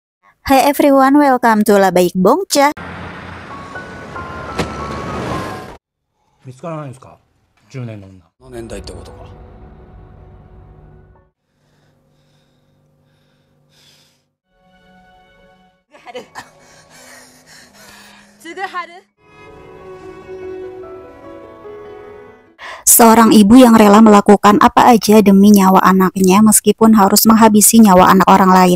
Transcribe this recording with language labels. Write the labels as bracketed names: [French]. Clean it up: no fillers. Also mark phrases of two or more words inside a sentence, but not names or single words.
[English] Hi everyone, welcome to Labaik Bongcha. [Japanese] 見つからないんですか10年の女。の年代ってことか。 [Indonesian] Seorang ibu yang rela melakukan apa aja demi nyawa anaknya meskipun harus menghabisi nyawa anak orang lain.